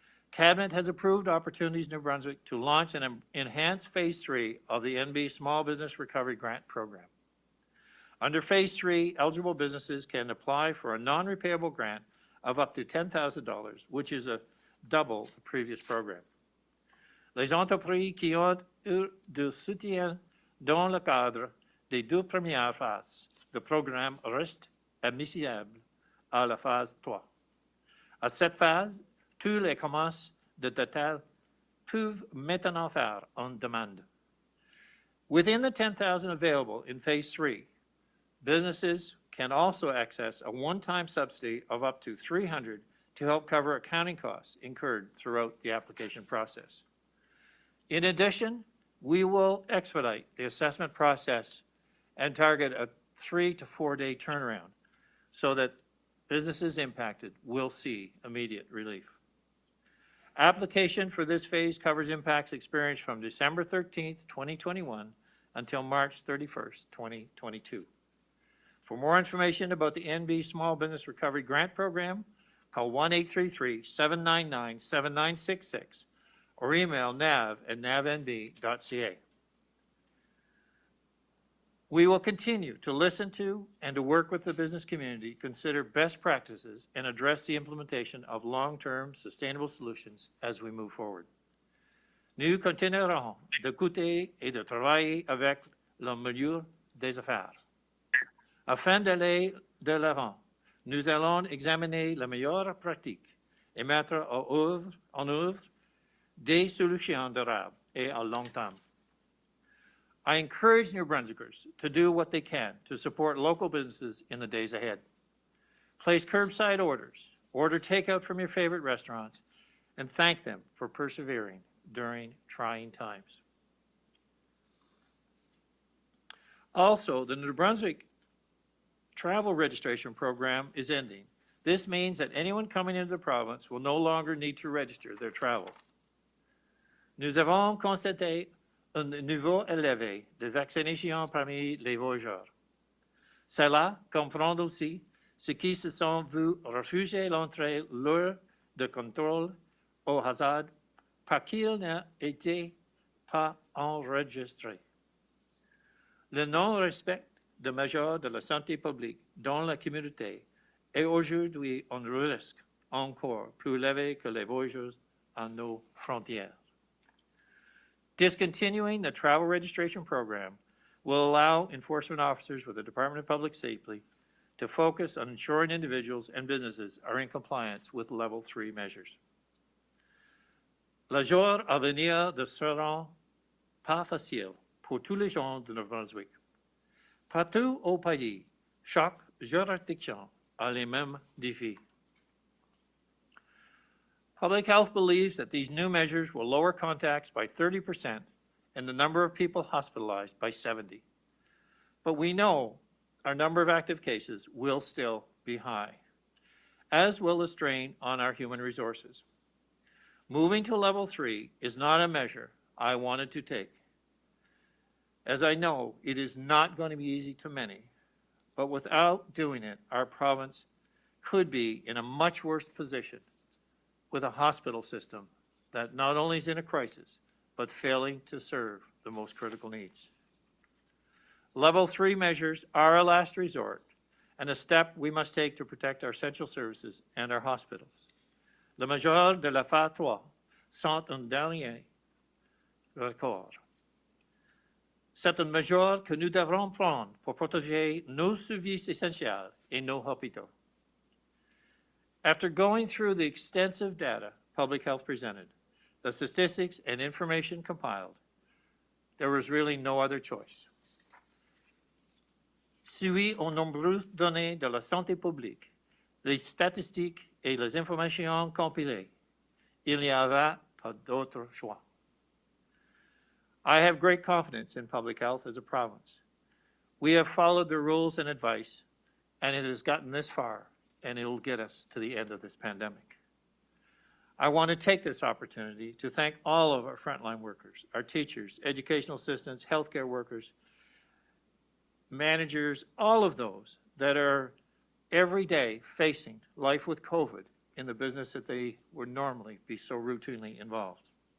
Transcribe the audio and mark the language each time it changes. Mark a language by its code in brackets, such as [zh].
[en] Cabinet has approved opportunities in New Brunswick to launch an enhanced Phase 3 of the NB Small Business Recovery Grant Program. Under Phase 3, eligible businesses can apply for a non-repayable grant of up to $10,000, which is double the previous program. [fr] Les entreprises qui ont eu du soutien dans le cadre des 2 premières phases, le programme reste admissible à la phase 3. À cette phase, tous les commerces de détail peuvent maintenant faire une demande. [en] Within the 10,000 available in Phase 3, businesses can also access a one-time subsidy of up to $300 to help cover accounting costs incurred throughout the application process. In addition, we will expedite the assessment process and target a 3 to 4 day turnaround so that businesses impacted will see immediate relief. Application for this phase covers impacts experienced from December 13th, 2021 until March 31st, 2022. For more information about the NB Small Business Recovery Grant Program, call 1-833-799-7966 or email nav@navnb.ca. We will continue to listen to and to work with the business community, consider best practices, and address the implementation of long-term sustainable solutions as we move forward. [fr] Nous continuerons d'écouter et de travailler avec le milieu des affaires. Afin d'aller de l'avant, nous allons examiner les meilleures pratiques et mettre en œuvre des solutions durables et à long terme. [en] I encourage New Brunswickers to do what they can to support local businesses in the days ahead. Place curbside orders, order takeout from your favorite restaurants, and thank them for persevering during trying times. Also, the New Brunswick travel registration program is ending. This means that anyone coming into the province will no longer need to register their travel. [fr] Nous avons constaté un niveau élevé de vaccination parmi les voyageurs. Cela comprend aussi ceux qui se sont vus refuser l'entrée lors de contrôle au hasard parce qu'ils n'étaient pas enregistrés. Le non-respect de mesures de la santé publique dans la communauté est aujourd'hui un risque encore plus élevé que les voyageurs à nos frontières. [en] Discontinuing the travel registration program will allow enforcement officers with the Department of Public Safety to focus on ensuring individuals and businesses are in compliance with Level 3 measures. [fr] Les jours à venir ne seront pas faciles pour tous les gens de Brunswick. Partout au pays, chaque juridiction a les mêmes défis. [en] Public Health believes that these new measures will lower contacts by 30% and the number of people hospitalized by 70%. But we know our number of active cases will still be high, as will the strain on our human resources. Moving to level 3 is not a measure I wanted to take, as I know it is not going to be easy to many, but without doing it, our province could be in a much worse position with a hospital system that not only is in a crisis, but failing to serve the most critical needs. Level 3 measures are a last resort and a step we must take to protect our essential services and our hospitals. [fr] Les mesures de la phase 3 sont un dernier recours. C'est une mesure que nous devrons prendre pour protéger nos services essentiels et nos hôpitaux. [en] After going through the extensive data Public Health presented, the statistics and information compiled, there was really no other choice. [fr] Suite aux nombreuses données de la santé publique, les statistiques et les informations compilées, il n'y avait pas d'autre choix. [en] I have great confidence in public health as a province. We have followed the rules and advice, and it has gotten this far, and it'll get us to the end of this pandemic. I want to take this opportunity to thank all of our frontline workers, our teachers, educational assistants, healthcare workers, managers, all of those that are every day facing life with COVID in the business that they would normally be so routinely involved.